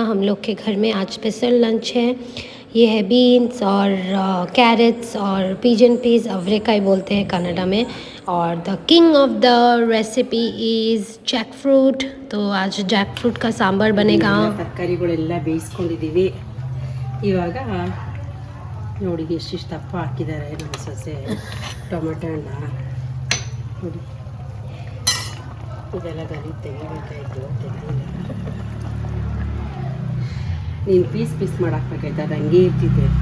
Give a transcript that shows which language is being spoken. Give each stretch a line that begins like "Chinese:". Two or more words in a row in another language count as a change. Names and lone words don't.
Hindi: हम लोग के घर में आज
English: special lunch
Hindi: है. ये है बीन्स और कैरेट्स और
English: pigeon peas,
Hindi: अवरेकाई बोलते हैं कनाडा में.
English: और the king of the recipe is jack fruit.
Hindi: तो आज
English: jack fruit
Hindi: का सांभर बनेगा.
Kannada: ತರಕಾರಿಗಳೆಲ್ಲ ಬೇಯಿಸ್ಕೊಂಡಿದ್ದೀವಿ. ಇವಾಗ ನೋಡಿ ಎಷ್ಟಿಷ್ಟು ದಪ್ಪ ಹಾಕಿದ್ದಾರೆ ನಮ್ಮ ಸೊಸೆ. ಟೊಮೆಟೊ ಹಣ್ಣ ನೋಡಿ, ಇದೆಲ್ಲ ತೆಗಿಬೇಕಾಯ್ತು, ತೆಗಿಲ್ಲ. ನೀನು ಪೀಸ್ ಮಾಡಾಕ್ಬೇಕಾಯ್ತು, ಅದು ಹಂಗೆ ಇರ್ತಿದ್ದೆ.